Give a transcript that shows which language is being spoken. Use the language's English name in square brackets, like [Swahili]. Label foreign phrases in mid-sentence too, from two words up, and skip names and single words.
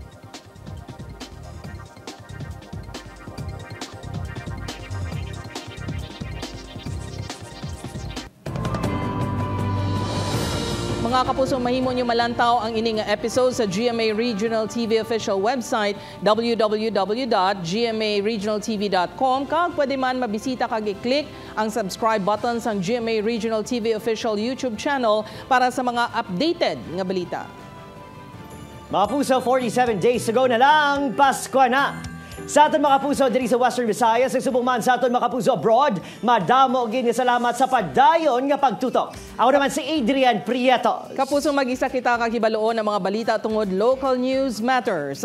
[Hiligaynon] Mga kapuso, mahimo nyo malantaw ang ining episode sa GMA Regional TV [English] official website [Hiligaynon] www.gmaregionaltv.com kag pwede man mabisita kag i-click ang [English] subscribe button [Hiligaynon] sa GMA Regional TV [English] official YouTube channel [Hiligaynon] para sa mga updated nga balita. Mga puso, [English] 47 days to go [Hiligaynon] na lang, Pasko na. Sa aton mga puso diri sa Western Visayas, ang subong man sa aton mga puso abroad, madamo gini salamat sa pagdayon nga pagtutok. Ako naman si Adrian Prieto. Kapusong mag-isa kita kakibaloon ang mga balita tungod [English] local news matters.